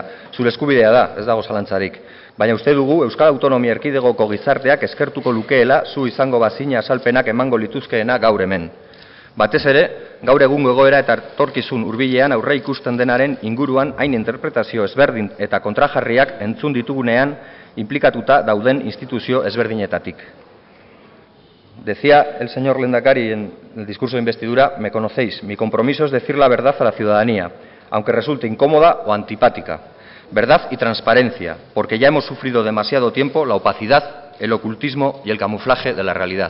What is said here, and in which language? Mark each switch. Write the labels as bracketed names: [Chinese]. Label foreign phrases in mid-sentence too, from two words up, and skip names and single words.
[Basque] Zure eskubidea da, ez dago zalantzarik. Baina uste dugu Euskal Autonomia Erkidegoko gizarteak eskertuko lukeela zu izango bazina azalpenak emango lituzkeena gaur hemen. Batez ere, gaur egungo egoera eta etorkizun hurbilean aurre ikusten denaren inguruan hain interpretazio ezberdin eta kontrajarriak entzun ditugunean implikatuta dauden instituzio ezberdinetatik. [Spanish] Decía el señor Lehendakari en el discurso de investidura, me conocéis, mi compromiso es decir la verdad a la ciudadanía, aunque resulte incómoda o antipática. Verdad y transparencia, porque ya hemos sufrido demasiado tiempo la opacidad, el ocultismo y el camuflaje de la realidad.